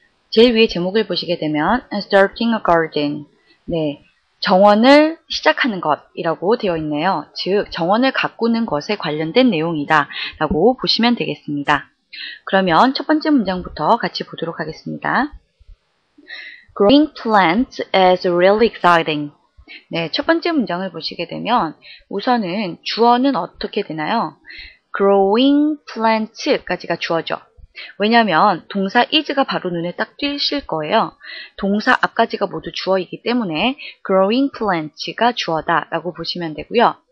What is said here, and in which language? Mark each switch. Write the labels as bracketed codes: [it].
[ko] 제일 위에 제목을 보시게 되면 [en] Starting a Garden, [ko] 네, 정원을 시작하는 것이라고 되어 있네요. 즉, 정원을 가꾸는 것에 관련된 내용이다 라고 보시면 되겠습니다. 그러면 첫 번째 문장부터 같이 보도록 하겠습니다. [en] Growing plants is really exciting. [ko] 네, 첫 번째 문장을 보시게 되면 우선은 주어는 어떻게 되나요? growing plants까지가 주어죠. 왜냐하면 동사 is가 바로 눈에 딱 띄실 거예요. 동사 앞까지가 모두 주어이기 때문에 growing plants가 주어다 라고 보시면 되고요.